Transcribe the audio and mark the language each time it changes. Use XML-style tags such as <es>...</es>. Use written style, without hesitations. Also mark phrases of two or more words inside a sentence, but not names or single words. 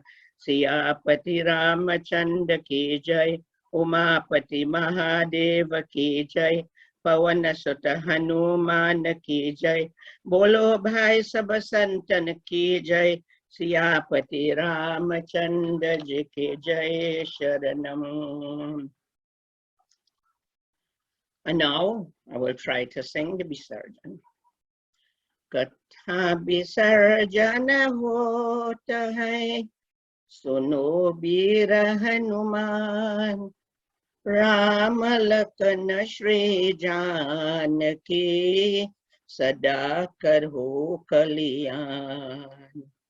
<hi>सियापति रामचंद्र की जय उमापति महादेव की जय पवन सुत हनुमान की जय बोलो भाई सब संतन की जय सियापति रामचंद्र जी की जय शरणम्.</hi> <en>And now I will try to sing the Visarjan.</en> <hi>कथा विसर्जन होता है सुनो बीर हनुमान राम लखन श्री जानकी सदा करहो कल्याण</hi>